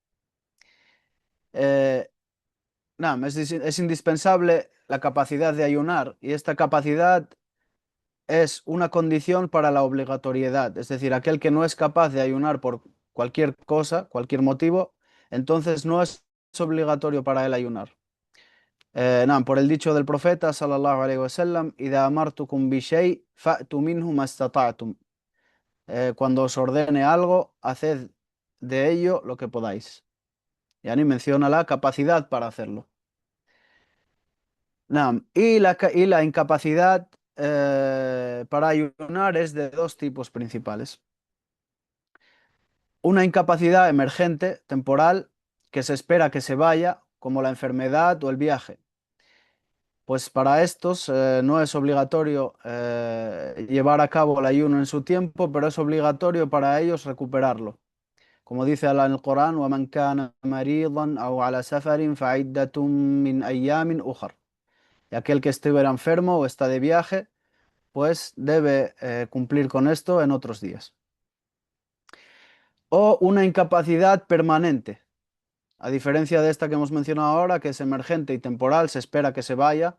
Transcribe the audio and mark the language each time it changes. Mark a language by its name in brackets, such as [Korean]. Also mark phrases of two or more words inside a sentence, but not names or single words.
[Spanish] Eh, es indispensable la capacidad de ayunar y esta capacidad es una condición para la obligatoriedad. Es decir, aquel que no es capaz de ayunar por cualquier cosa, cualquier motivo, entonces no es obligatorio para él ayunar. Por el dicho del profeta [Arabic] صلى الله عليه وسلم إذا أمرتكم بشيء فأتوا منه ما استطعتم". [Spanish] Cuando os ordene algo, haced de ello lo que podáis. Yani menciona la capacidad para hacerlo. Y la incapacidad para ayunar es de dos tipos principales. Una incapacidad emergente, temporal, que se espera que se vaya, como la enfermedad o el viaje. Pues para estos no es obligatorio llevar a cabo el ayuno en su tiempo, pero es obligatorio para ellos recuperarlo. Como dice Allah en el Corán, [Arabic] وَمَنْ كَانَ مَرِيضًا أَوْ عَلَى سَفَرٍ فَعِدَّةٌ مِّنْ أَيَّامٍ أُخَرَ. [Spanish] Y aquel que estuviera enfermo o está de viaje, pues debe cumplir con esto en otros días. O una incapacidad permanente, a diferencia de esta que hemos mencionado ahora, que es emergente y temporal, se espera que se vaya.